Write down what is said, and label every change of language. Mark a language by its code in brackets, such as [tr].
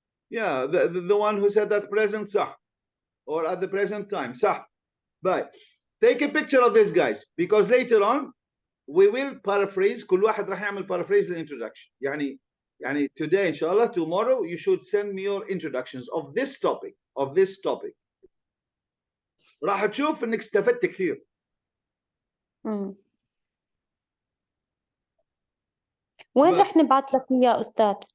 [en] Yeah, the one who said that present صح, or at the present time صح. But take a picture of this, guys, because later on we will paraphrase. [ar] كل واحد راح يعمل paraphrase الانtroduction. [en] يعني today إن شاء الله, tomorrow you should send me your introductions of this topic, [ar] راح تشوف انك استفدت كثير. وين رح نبعث لك اياه استاذ؟